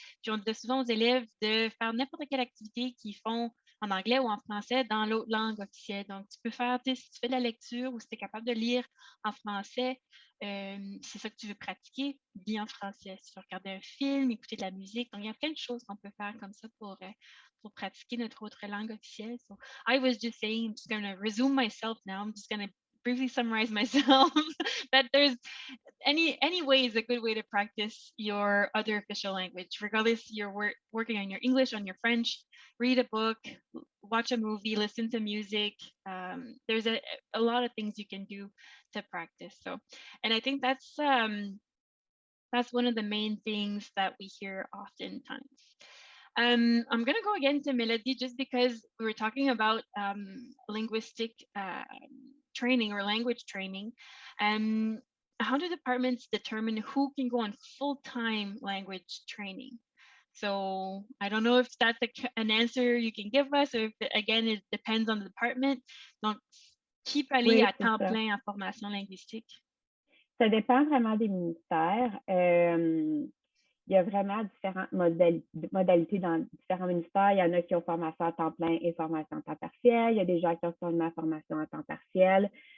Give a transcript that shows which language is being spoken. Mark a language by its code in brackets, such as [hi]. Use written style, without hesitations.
[fr] Puis on disait souvent aux élèves de faire n'importe quelle activité qu'ils font en anglais ou en français dans l'autre langue officielle. Donc, tu peux faire, si tu fais de la lecture ou si tu es capable de lire en français, c'est ça que tu veux pratiquer, lis en français. Si tu veux regarder un film, écouter de la musique. Donc, il y a plein de choses qu'on peut faire comme ça pour pratiquer notre autre langue officielle. [en] So I was just saying, I'm just going to resume myself now. I'm just going to briefly summarize myself that there's any way is a good way to practice your other official language, regardless you're working on your English, on your French, read a book, watch a movie, listen to music. There's a lot of things you can do to practice. So, and I think that's one of the main things that we hear oftentimes. I'm going to go again to Mélodie just because we were talking about linguistic training or language training. How do departments determine who can go on full-time language training? So I don't know if that's an answer you can give us, or if, again, it depends on the department. [fr] Donc, qui peut aller à temps plein en formation linguistique? Ça dépend vraiment des ministères. Il y a vraiment différentes modalités dans différents ministères. Il y en a qui ont formation à temps plein et formation à temps partiel. Il y a des gens qui ont seulement formation à temps partiel.